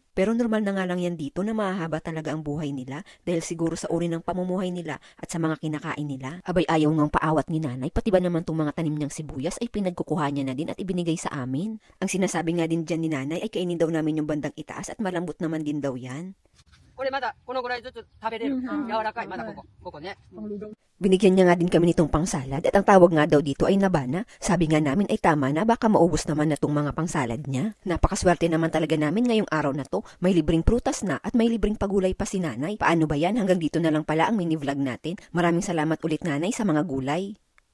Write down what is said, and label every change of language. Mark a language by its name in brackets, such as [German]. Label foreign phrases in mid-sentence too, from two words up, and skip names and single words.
[Filipino] Pero normal na nga lang yan dito na mahahaba talaga ang buhay nila dahil siguro sa uri ng pamumuhay nila at sa mga kinakain nila. Abay ayaw ngang paawat ni nanay, pati ba naman tong mga tanim niyang sibuyas ay pinagkukuha niya na din at ibinigay sa amin. Ang sinasabi nga din dyan ni nanay ay kainin daw namin yung bandang itaas at malambot naman din daw yan. [Japanese] これまだこのぐらいずつ食べれる。柔らかい、まだここね。 [Filipino] Binigyan niya nga din kami nitong pangsalad at ang tawag nga daw dito ay nabana. Sabi nga namin ay tama na, baka maubos naman na tong mga pangsalad niya. Napakaswerte naman talaga namin ngayong araw na to. May libreng prutas na at may libreng pagulay pa si nanay. Paano ba yan? Hanggang dito na lang pala ang [English] mini vlog [Filipino] natin. Maraming salamat ulit nanay sa mga gulay.